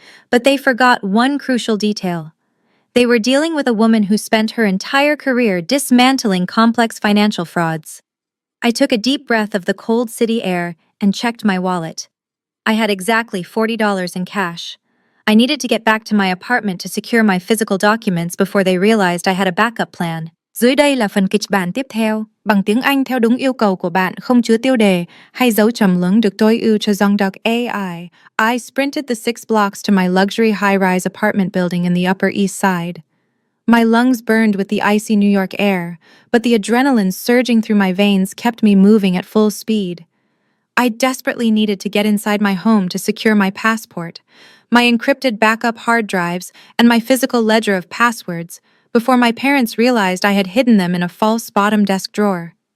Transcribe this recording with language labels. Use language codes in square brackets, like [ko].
[en] But they forgot one crucial detail. They were dealing with a woman who spent her entire career dismantling complex financial frauds. I took a deep breath of the cold city air and checked my wallet. I had exactly $40 in cash. I needed to get back to my apartment to secure my physical documents before they realized I had a backup plan. [vi] Dưới đây là phần kịch bản tiếp theo. Bằng tiếng Anh theo đúng yêu cầu của bạn, không chứa tiêu đề hay dấu trầm lớn được tối ưu cho dòng đọc AI. [en] I sprinted the 6 blocks to my luxury high-rise apartment building in the Upper East Side. My lungs burned with the icy New York air, but the adrenaline surging through my veins kept me moving at full speed. I desperately needed to get inside my home to secure my passport, my encrypted backup hard drives, and my physical ledger of passwords before my parents realized I had hidden them in a false bottom desk drawer.